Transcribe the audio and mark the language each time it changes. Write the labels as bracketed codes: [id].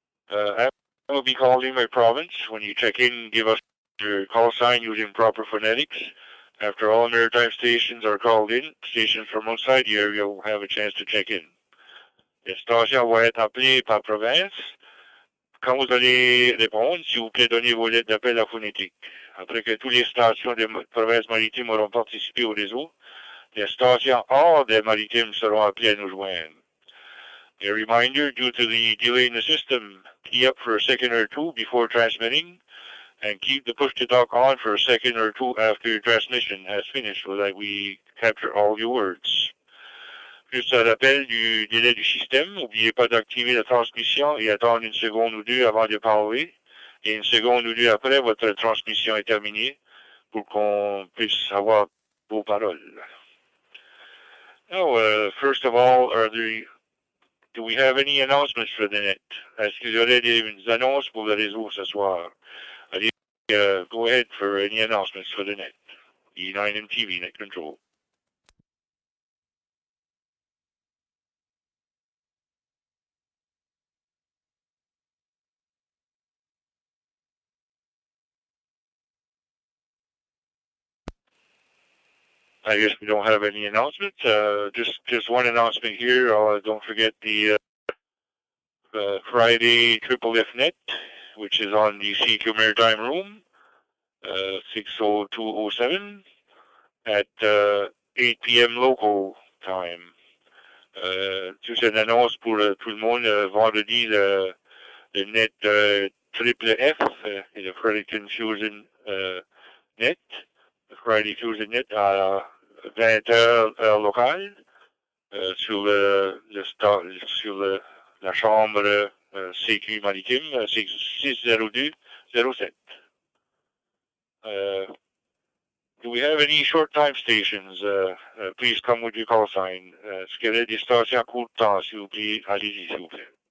[en] I will be calling my province. When you check in, give us your call sign using proper phonetics. After all maritime stations are called in, stations from outside the area will have a chance to check in. [fr] Les stations vont être appelées par province. Quand vous allez répondre, s'il vous plaît, donnez vos lettres d'appel à phonétique. Après que toutes les stations des provinces maritimes auront participé au réseau, les stations hors des maritimes seront appelées à nous joindre. [en] A reminder, due to the delay in the system, key up for a second or two before transmitting, and keep the push-to-talk on for a second or two after your transmission has finished so that we capture all your words. [fr] Juste un rappel du délai du système, n'oubliez pas d'activer la transmission et attendre 1 seconde ou 2 avant de parler, et 1 seconde ou 2 après, votre transmission est terminée pour qu'on puisse avoir vos paroles. [en] Now, first of all, do we have any announcements for the net? [fr] Est-ce qu'il y aurait des annonces pour le réseau ce soir? [en] Allez, go ahead for any announcements for the net. E9MTV Net Control. I guess we don't have any announcements. Just one announcement here. Don't forget the Friday Triple F Net, which is on the CQ Maritime Room, 60207, at 8 p.m. local time. [fr] Juste une annonce pour tout le monde. Vendredi, le net Triple F et le Friday Fusion Net. Le Friday Fusion Net à 20h heure locale sur la chambre CQ Maritime 60207. [en] Do we have any short time stations? Please come with your call sign. [fr] Est-ce qu'il y a des stations à court temps, s'il vous plaît? Allez-y, s'il vous plaît.